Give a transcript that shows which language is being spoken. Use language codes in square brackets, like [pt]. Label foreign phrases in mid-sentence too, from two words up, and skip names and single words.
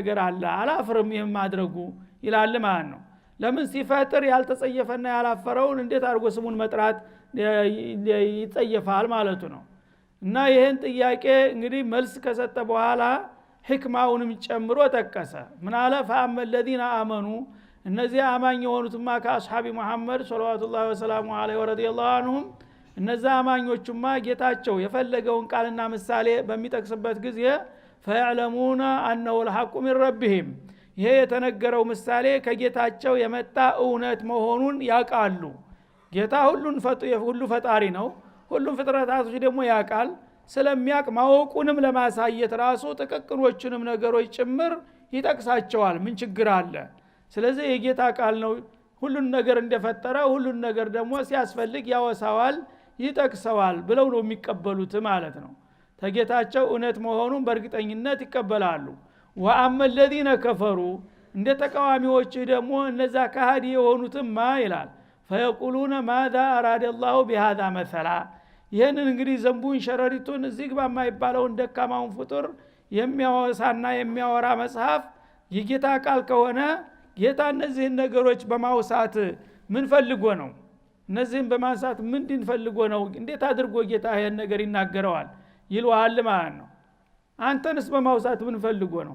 [am] አላፍርም ይሄን ማድረጉ ይላል ማለት ነው። ለምን ሲፈጥር ያልተጸየፈና ያላፈረውን እንዴት አድርጎ ስሙን መጥራት ይጸየፋል ማለቱ ነው። እና ይሄን ጥያቄ እንግዲህ መልስ ከሰጠ በኋላ ህክማውንም ጨምሮ ተከሰ። ምን አለ [ar] فأما الذين آمنوا [am] እነዚህ አማኝ የሆኑትማ ከአስሐቢ መሐመድ [ar] صلى الله عليه عليه ورضي الله عنهم [am] እነዛ አማኞቹማ ጌታቸው የፈለገውን ቃልና ምሳሌ በሚጠቅስበት ጊዜ [ar] فيعلمون أنه الحق من ربهم [am] ይሄ የተነገረው ምሳሌ ከጌታቸው የመጣ እውነት መሆኑን ያውቃሉ። ጌታ ሁሉ ፈጣሪ ነው። ሁሉም ፍጥረታቶች ደግሞ ያውቃል። ስለሚያውቅ ማወቁንም ለማሳየት ራሱ ጥቅቅኖቹንም ነገሮች ጭምር ይጠቅሳቸዋል። ምን ችግር አለ? ስለዚህ የጌታ ቃል ነው። ሁሉን ነገር እንደፈጠረ ሁሉን ነገር ደግሞ ሲያስፈልግ ያወሳዋል፣ ይጠቅሰዋል ብለው ነው የሚቀበሉት ማለት ነው። ተጌታቸው እውነት መሆኑን በእርግጠኝነት ይቀበላሉ። [ar] وأما الذين كفروا [am] እንደ ተቃዋሚዎች ደግሞ እነዛ ካህዲ የሆኑትማ ይላል [ar] فيقولون ماذا أراد الله بهذا مثلا [am] ይሄንን እንግዲህ ዘንቡን ሸረሪቱን እዚህ ግባ የማይባለውን ደካማውን ፍጡር የሚያወሳና የሚያወራ መጽሐፍ የጌታ ቃል ከሆነ ጌታ እነዚህን ነገሮች በማውሳት ምን ፈልጎ ነው? እነዚህን በማንሳት ምንድን ፈልጎ ነው? እንዴት አድርጎ ጌታ ይሄን ነገር ይናገረዋል ይልዋል ማለት ነው። አንተንስ በማውሳት ምን ፈልጎ ነው?